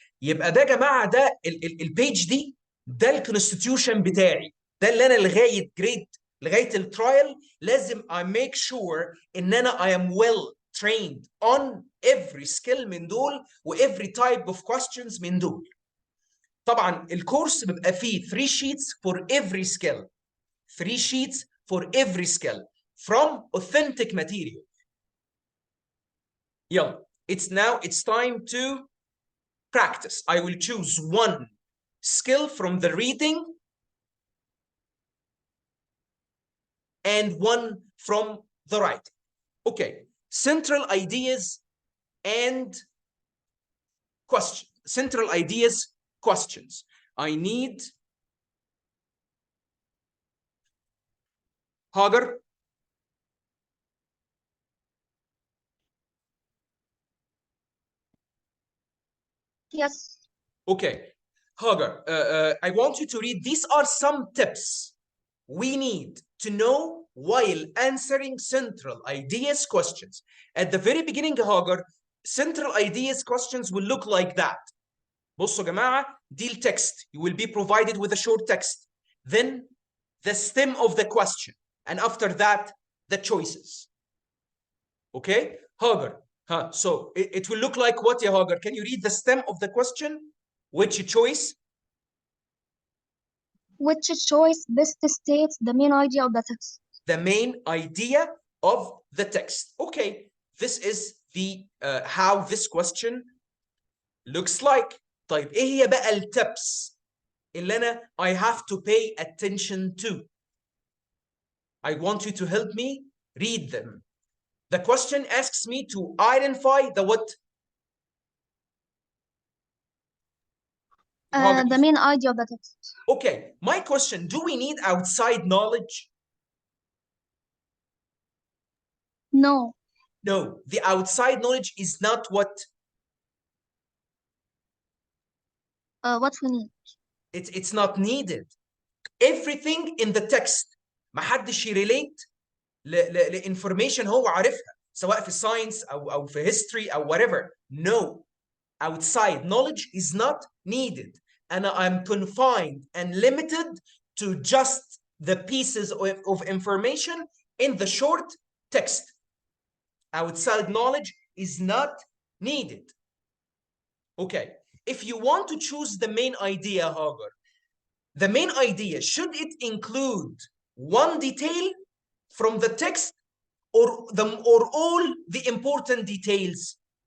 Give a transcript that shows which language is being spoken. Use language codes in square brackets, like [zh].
[ar] يبقى ده يا جماعه ده البيج دي، ده الكونستيتيوشن بتاعي، ده اللي انا لغايه الترايل لازم [en] I make sure [ar] ان انا [en] I am well trained on every skill [ar] من دول و [en] every type of questions [ar] من دول. طبعا الكورس بيبقى فيه [en] 3 sheets for every skill. 3 sheets for every skill from authentic material. يلا, it's time to practice. I will choose one skill from the reading and one from the writing. Okay, central ideas and questions. Central ideas, questions. I need Hagar? Yes. Okay. Hagar, I want you to read. These are some tips we need to know while answering central ideas questions. At the very beginning, Hagar, central ideas questions will look like that. [ar] بصوا يا جماعة, دي text. [en] You will be provided with a short text. Then the stem of the question. And after that, the choices. Okay? Hagar. So it will look like what, ya Hagar? Can you read the stem of the question? Which choice? Which choice best states the main idea of the text? The main idea of the text. Okay, this is the how this question looks like. [ar] طيب ايه هي بقى التبس اللي انا [en] I have to pay attention to? I want you to help me read them. The question asks me to identify the what? The main idea of the text. Okay, my question, do we need outside knowledge? No. No, the outside knowledge is not what? What we need. It's not needed. Everything in the text [ar] ما حدش يريليت لانفورميشن هو عارفها سواء في ساينس او في history او whatever. [en] No, outside knowledge is not needed. And I'm confined and limited to just the pieces of information in the short text. Outside knowledge is not needed. Okay, if you want to choose the main idea, Hagar, the main idea, should it include one detail from the text or all the important details?